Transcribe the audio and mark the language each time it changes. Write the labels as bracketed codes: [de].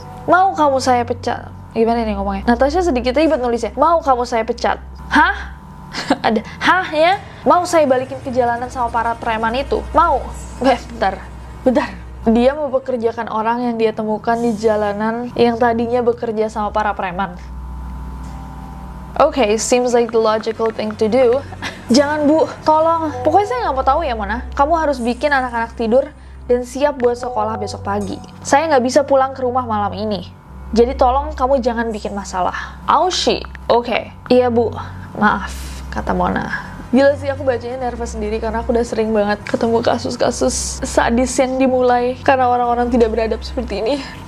[id] "Mau kamu saya pecat?" Gimana nih ngomongnya? Natasha sedikit ribet nulisnya. "Mau kamu saya pecat?" Hah? Ada hah ya? "Mau saya balikin ke jalanan sama para preman itu? Mau?" Bentar. Dia mau bekerjakan orang yang dia temukan di jalanan yang tadinya bekerja sama para preman. [en] Oke, seems like the logical thing to do. [id] "Jangan, Bu, tolong. Pokoknya saya nggak mau tahu ya, Mona. Kamu harus bikin anak-anak tidur dan siap buat sekolah besok pagi. Saya nggak bisa pulang ke rumah malam ini. Jadi tolong kamu jangan bikin masalah." "Aushi, oke. Iya, Bu. Maaf," kata Mona. Gila sih, aku bacanya nervous sendiri karena aku udah sering banget ketemu kasus-kasus sadis yang dimulai karena orang-orang tidak beradab seperti ini.